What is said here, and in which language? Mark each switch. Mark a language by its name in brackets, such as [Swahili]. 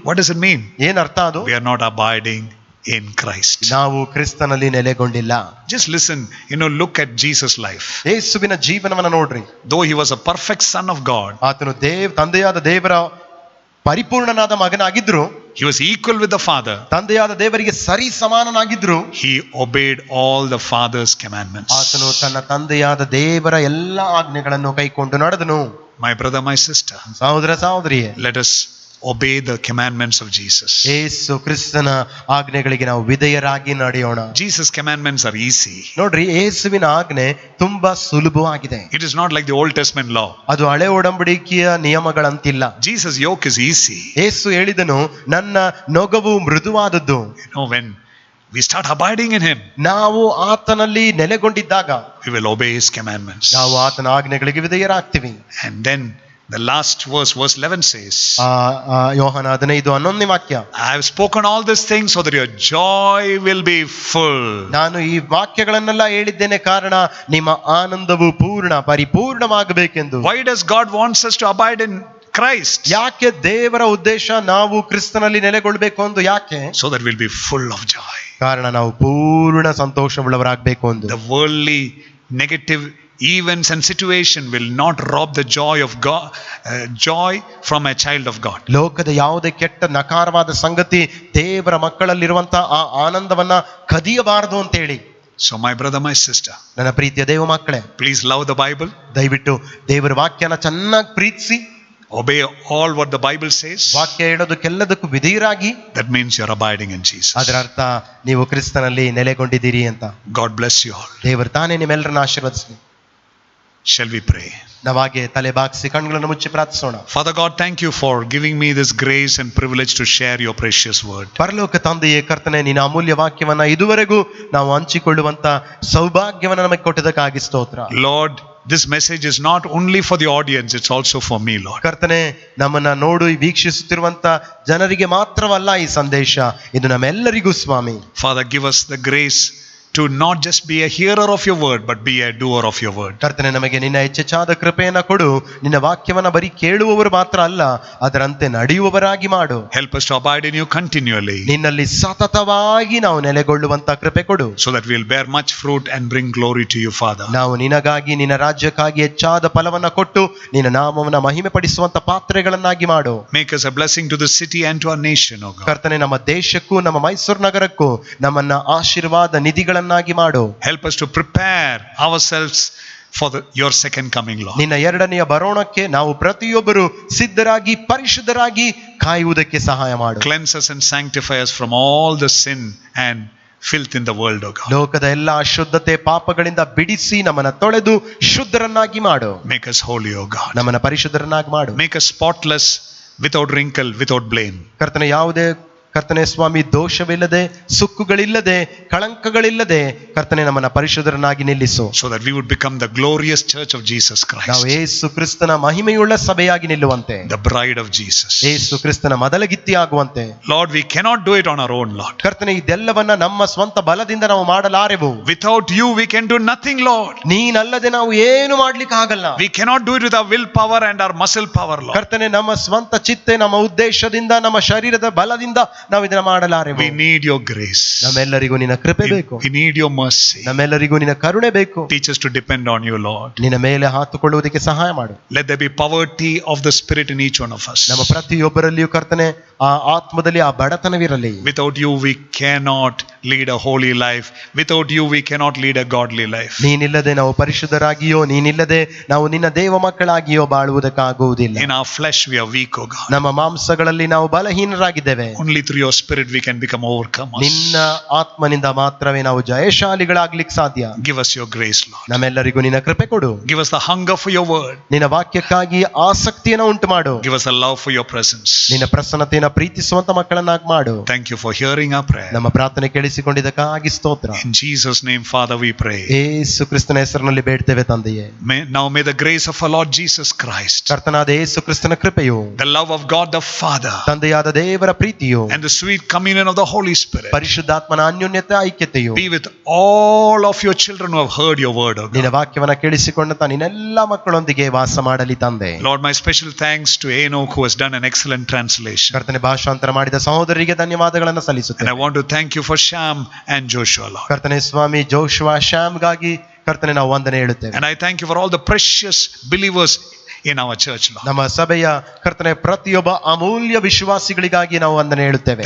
[English] What does it mean? [Kannada] ಏನ್ ಅರ್ಥ ಅದು? [English] We are not abiding in Christ. [Kannada] ನಾವು ಕ್ರಿಸ್ತನಲ್ಲಿ ನೆಲೆಗೊಂಡಿಲ್ಲ. [English] Just listen, look at Jesus' life. [Kannada] ಯೇಸುವಿನ ಜೀವನವನ್ನ ನೋಡ್ರಿ. [English] Though he was a perfect son of God, [Kannada] ಆತನು ತಂದೆಯಾದ ದೇವರ ಪರಿಪೂರ್ಣನಾದ ಮಗನಾಗಿದ್ರು, [English] he was equal with the Father. [Kannada] ತಂದೆಯಾದ ದೇವರಿಗೆ ಸರಿ ಸಮಾನನಾಗಿದ್ರು, [English] he obeyed all the Father's commandments. [Kannada] ಆತನು ತನ್ನ ತಂದೆಯಾದ ದೇವರ ಎಲ್ಲ ಆಜ್ಞೆಗಳನ್ನು ಕೈಕೊಂಡು ನಡೆದನು. [English] My brother, my sister, [Kannada] ಸಹೋದರ ಸಹೋದರಿಯೇ, [English] let us obey the commandments of Jesus. [Kannada] ಯೇಸು ಕ್ರಿಸ್ತನ ಆಜ್ಞೆಗಳಿಗೆ ನಾವು ವಿಧೇಯರಾಗಿ ನಡೆಯೋಣ. [English] Jesus' commandments are easy. [Kannada] ನೋಡ್ರಿ, ಯೇಸುವಿನ ಆಜ್ಞೆ ತುಂಬಾ ಸುಲಭವಾಗಿದೆ. [English] It is not like the Old Testament law. [Kannada] ಅದು ಹಳೆ ಒಡಂಬಡಿಕೆಯ ನಿಯಮಗಳಂತಿಲ್ಲ. [English] Jesus' yoke is easy. [Kannada] ಯೇಸು ಹೇಳಿದನು, ನನ್ನ ನೊಗವು ಮೃದುವಾದದ್ದು. [English] When we start abiding in him, [Kannada] ನಾವು ಆತನಲ್ಲಿ ನೆಲೆಗೊಂಡಿದ್ದಾಗ [English] we will obey his commandments. [Kannada] ನಾವು ಆತನ ಆಜ್ಞೆಗಳಿಗೆ ವಿಧೇಯರಾಗ್ತೀವಿ. [English] And then the last verse 11 says, [Kannada] ಯೋಹಾನ 15:11 ವಾಕ್ಯ. [English] I have spoken all these things so that your joy will be full. [Kannada] ನಾನು ಈ ವಾಕ್ಯಗಳನ್ನೆಲ್ಲ ಹೇಳಿದ್ದೇನೆ ಕಾರಣ ನಿಮ್ಮ ಆನಂದವು ಪರಿಪೂರ್ಣವಾಗಬೇಕೆಂದು. [English] Why does God wants us to abide in Christ? [Kannada] ಯಾಕೆ ದೇವರ ಉದ್ದೇಶ ನಾವು ಕ್ರಿಸ್ತನಲ್ಲಿ ನೆಲೆಗೊಳ್ಳಬೇಕು ಎಂದು? ಯಾಕೆ? [English] So that we'll be full of joy. [Kannada] ಕಾರಣ ನಾವು ಪೂರ್ಣ ಸಂತೋಷವುಳ್ಳವರಾಗಬೇಕು ಎಂದು. [English] The worldly negative events and situation will not rob the joy of God, joy from a child of God. [Kannada] ಲೋಕದ ಯಾವುದೇ ಕೆಟ್ಟ ನಕಾರವಾದ ಸಂಗತಿ ದೇವರ ಮಕ್ಕಳಲ್ಲಿರುವಂತಹ ಆ ಆನಂದವನ್ನ ಕದಿಯಬಾರದು ಅಂತ ಹೇಳಿ. [English] So my brother, my sister, [Kannada] ನನ್ನ ಪ್ರೀತಿಯ ದೇವ ಮಕ್ಕಳೇ, [English] please love the Bible. [Kannada] ದಯವಿಟ್ಟು ದೇವರ ವಾಕ್ಯನ ಚೆನ್ನಾಗಿ ಪ್ರೀತಿಸಿ, [English] obey all what the Bible says. [Kannada] ವಾಕ್ಯ ಹೇಳೋದಕ್ಕೆಲ್ಲದಕ್ಕೂ ವಿಧೇಯರಾಗಿ. [English] That means you're abiding in Jesus. [Kannada] ಅದರ ಅರ್ಥ ನೀವು ಕ್ರಿಸ್ತನಲ್ಲಿ ನೆಲೆಗೊಂಡಿದ್ದೀರಿ ಅಂತ. [English] God bless you all. [Kannada] ದೇವರು ತಾನೇ ನಿಮ್ಮೆಲ್ಲರನ್ನ ಆಶೀರ್ವದಿಸಲಿ. [English] Shall we pray? [Kannada] ನಾವಾಗೆ ತಲೆ ಬಾಗಿಸಿ ಕಣ್ಣುಗಳನ್ನು ಮುಚ್ಚಿ ಪ್ರಾರ್ಥಿಸೋಣ. [English] Father God, thank you for giving me this grace and privilege to share your precious word. [Kannada] ಪರಲೋಕ ತಂದೆಯೇ, ಕರ್ತನೆ, ನಿನ್ನ ಅಮೂಲ್ಯ ವಾಕ್ಯವನ್ನ ಇದುವರೆಗೂ ನಾವು ಹಂಚಿಕೊಳ್ಳುವಂತ ಸೌಭಾಗ್ಯವನ್ನ ನಮಗೆ ಕೊಟ್ಟಿದ್ದಕ್ಕಾಗಿ ಸ್ತೋತ್ರ. [English] Lord, this message is not only for the audience, it's also for me, Lord. [Kannada] ಕರ್ತನೆ, ನಮ್ಮನ್ನ ವೀಕ್ಷಿಸುತ್ತಿರುವಂತ ಜನರಿಗೆ ಮಾತ್ರವಲ್ಲ ಈ ಸಂದೇಶ, ಇದು ನಮ್ಮೆಲ್ಲರಿಗೂ ಸ್ವಾಮಿ. [English] Father, give us the grace to not just be a hearer of your word, but be a doer of your word. [Kannada] ಕರ್ತನೆ, ನಮಗೆ ನಿನ್ನ ಹೆಚ್ಚೆಚ್ಚಾದ ಕೃಪೆಯನ್ನ ಕೊಡು. ನಿನ್ನ ವಾಕ್ಯವನ್ನ ಬರೀ ಕೇಳುವವರು ಮಾತ್ರ ಅಲ್ಲ, ಅದರಂತೆ ನಡೆಯುವವರಾಗಿ ಮಾಡು. [English] Help us to abide in you continually, [Kannada] ನಿನ್ನಲ್ಲಿ ಸತತವಾಗಿ ನಾವು ನೆಲೆಗೊಳ್ಳುವಂತ ಕೃಪೆ ಕೊಡು, [English] so that we'll bear much fruit and bring glory to you, Father. [Kannada] ನಾವು ನಿನಗಾಗಿ, ನಿನ್ನ ರಾಜ್ಯಕ್ಕಾಗಿ ಹೆಚ್ಚಾದ ಫಲವನ್ನ ಕೊಟ್ಟು ನಿನ್ನ ನಾಮವನ್ನ ಮಹಿಮೆ ಪಡಿಸುವಂತ ಪಾತ್ರೆಗಳನ್ನಾಗಿ ಮಾಡು. [English] Make us a blessing to the city and to our nation, O God. [Kannada] ಕರ್ತನೆ, ನಮ್ಮ ದೇಶಕ್ಕೂ ನಮ್ಮ ಮೈಸೂರು ನಗರಕ್ಕೂ ನಮ್ಮನ್ನ ಆಶೀರ್ವಾದ ನಿಧಿಗಳನ್ನಾಗಿ ಮಾಡು. [English] Help us to prepare ourselves for your second coming, Lord. [Kannada] ನಿನ್ನ ಎರಡನೆಯ ಬರೋಣಕ್ಕೆ ನಾವು ಪ್ರತಿಯೊಬ್ಬರು ಸಿದ್ಧರಾಗಿ ಪರಿಶುದ್ಧರಾಗಿ ಕಾಯುವುದಕ್ಕೆ ಸಹಾಯ ಮಾಡು. [English] Cleanse us and sanctify us from all the sin and filth in the world, O God. [Kannada] ಲೋಕದ ಎಲ್ಲ ಅಶುದ್ಧತೆ ಪಾಪಗಳಿಂದ ಬಿಡಿಸಿ ನಮ್ಮನ್ನ ತೊಳೆದು ಶುದ್ಧರನ್ನಾಗಿ ಮಾಡು. [English] Make us holy, O God. [Kannada] ನಮ್ಮನ್ನ ಪರಿಶುದ್ಧರನ್ನಾಗಿ ಮಾಡು. [English] Make us spotless, without wrinkle, without blame. [Kannada] ಕರ್ತನೆ ಸ್ವಾಮಿ ದೋಷವಿಲ್ಲದೆ ಸುಕ್ಕುಗಳಿಲ್ಲದೆ ಕಳಂಕಗಳಿಲ್ಲದೆ ಕರ್ತನೆ ನಮ್ಮನ್ನ ಪರಿಶುದ್ಧರನ್ನಾಗಿ ನಿಲ್ಲಿಸು. [English] So that we would become the glorious church of Jesus [Kannada] ನಾವು [English] Christ. [Kannada] ಯೇಸು ಕ್ರಿಸ್ತನ ಮಹಿಮೆಯುಳ್ಳ ಸಭೆಯಾಗಿ ನಿಲ್ಲುವಂತೆ, [English] The bride of Jesus. [Kannada] ಯೇಸು ಕ್ರಿಸ್ತನ ಮದಲಗಿತ್ತಿ ಆಗುವಂತೆ. [English] Lord, we cannot do it on our own, Lord. [Kannada] ಕರ್ತನೆ ಇದೆಲ್ಲವನ್ನ ನಮ್ಮ ಸ್ವಂತ ಬಲದಿಂದ ನಾವು ಮಾಡಲಾರೆವು. [English] Without you, we can do nothing, Lord. [Kannada] ನೀನಲ್ಲದೆ ನಾವು ಏನು ಮಾಡ್ಲಿಕ್ಕೆ ಆಗಲ್ಲ. [English] We cannot do it with our willpower and our muscle power, Lord. [Kannada] ಕರ್ತನೆ ನಮ್ಮ ಸ್ವಂತ ಚಿತ್ತೆ, ನಮ್ಮ ಉದ್ದೇಶದಿಂದ, ನಮ್ಮ ಶರೀರದ ಬಲದಿಂದ ನಾವು ಇದನ್ನ ಮಾಡಲಾರೆವು. [English] We need your grace. [Kannada] ನಮ್ಮೆಲ್ಲರಿಗೂ ನಿನ್ನ ಕೃಪೆ ಬೇಕು. [English] We need your mercy. [Kannada] ನಮ್ಮೆಲ್ಲರಿಗೂ ನಿನ್ನ ಕರುಣೆ ಬೇಕು. [English] Teach us to depend on you, Lord. [Kannada] ನಿನ್ನ ಮೇಲೆ ಹಾತುಕೊಳ್ಳುವುದಕ್ಕೆ ಸಹಾಯ ಮಾಡು. [English] Let there be poverty of the spirit in each one of us. [Kannada] ನಮ್ಮ ಪ್ರತಿಯೊಬ್ಬರಲ್ಲಿಯೂ ಕರ್ತನೆ ಆ ಆತ್ಮದಲ್ಲಿ ಆ ಬಡತನವಿರಲಿ. [English] Without you, we cannot lead a holy life. Without you, we cannot lead a godly life. [Kannada] ನೀನಿಲ್ಲದೆ ನಾವು ಪರಿಶುದ್ಧರಾಗಿಯೋ, ನೀನಿಲ್ಲದೆ ನಾವು ನಿನ್ನ ದೇವ ಮಕ್ಕಳಾಗಿಯೋ ಬಾಳುವುದಕ್ಕಾಗುವುದಿಲ್ಲ. [English] In our flesh, we are weak, O God. [Kannada] ನಮ್ಮ ಮಾಂಸಗಳಲ್ಲಿ ನಾವು ಬಲಹೀನರಾಗಿದ್ದೇವೆ. [English] Only through your spirit we can become overcomers. [Kannada] ನಿನ್ನ ಆತ್ಮನಿಂದ ಮಾತ್ರವೇ ನಾವು ಜಯಶಾಲಿಗಳಾಗ್ಲಿಕ್ಕೆ ಸಾಧ್ಯ. [English] Give us your grace, Lord. [Kannada] ನಮ್ಮೆಲ್ಲರಿಗೂ ನಿನ್ನ ಕೃಪೆ ಕೊಡು. [English] Give us the hunger for your word. [Kannada] ನಿನ್ನ ವಾಕ್ಯಕ್ಕಾಗಿ ಆಸಕ್ತಿಯನ್ನು ಉಂಟು ಮಾಡು. [English] Give us a love for your presence. [Kannada] ನಿನ್ನ ಪ್ರಸನ್ನತೆಯನ್ನು ಪ್ರೀತಿಸುವಂತ ಮಕ್ಕಳನ್ನಾಗಿ ಮಾಡು. [English] Thank you for hearing our prayer. [Kannada] ನಮ್ಮ ಪ್ರಾರ್ಥನೆ ಕೇಳಿಸಿಕೊಂಡಿದ್ದಕ್ಕಾಗಿ ಸ್ತೋತ್ರ. [English] In Jesus' name, Father, we pray. [Kannada] ಯೇಸು ಕ್ರಿಸ್ತನ ಹೆಸರಿನಲ್ಲಿ ಬೇಡ್ತೇವೆ ತಂದೆಯೇ. [English] Now may the grace of our Lord Jesus Christ, [Kannada] ಕರ್ತನಾದ ಯೇಸು ಕ್ರಿಸ್ತನ ಕೃಪೆಯು, [English] the love of God the Father, [Kannada] ತಂದೆಯಾದ ದೇವರ ಪ್ರೀತಿಯು, [English] and the sweet communion of the Holy Spirit [Kannada] ಪರಿಶುದ್ಧಾತ್ಮನ ಅನ್ಯೋನ್ಯತೆ ಐಕ್ಯತೆಯು [English] be with all of your children who have heard your word, O [Kannada] ನಿನ್ನ [English] God. [Kannada] ವಾಕ್ಯವನ್ನ ಕೇಳಿಸಿಕೊಂಡಂತ ನಿನ್ನೆಲ್ಲ ಮಕ್ಕಳೊಂದಿಗೆ ವಾಸ ಮಾಡಲಿ ತಂದೆ. [English] Lord, my special thanks to Enoch who has done an excellent translation. [Kannada] ಕರ್ತನೆ ಭಾಷಾಂತರ ಮಾಡಿದ ಸಹೋದರಿಗೆ ಧನ್ಯವಾದಗಳನ್ನು [English] And [Kannada] ಸಲ್ಲಿಸುತ್ತೇನೆ. [English] I want to thank you for Sham and Joshua, Lord. [Kannada] ಕರ್ತನೆ ಸ್ವಾಮಿ ಜೋಶುವ ಶ್ಯಾಮ್ಗಾಗಿ ಕರ್ತನೆ ನಾವು ವಂದನೆ ಹೇಳುತ್ತೇವೆ. [English] And I thank you for all the precious believers in our church, Lord. [Kannada] ನಮ್ಮ ಸಭೆಯ ಕರ್ತನೆ ಪ್ರತಿಯೊಬ್ಬ ಅಮೂಲ್ಯ ವಿಶ್ವಾಸಿಗಳಿಗಾಗಿ ನಾವು ವಂದನೆ ಹೇಳುತ್ತೇವೆ.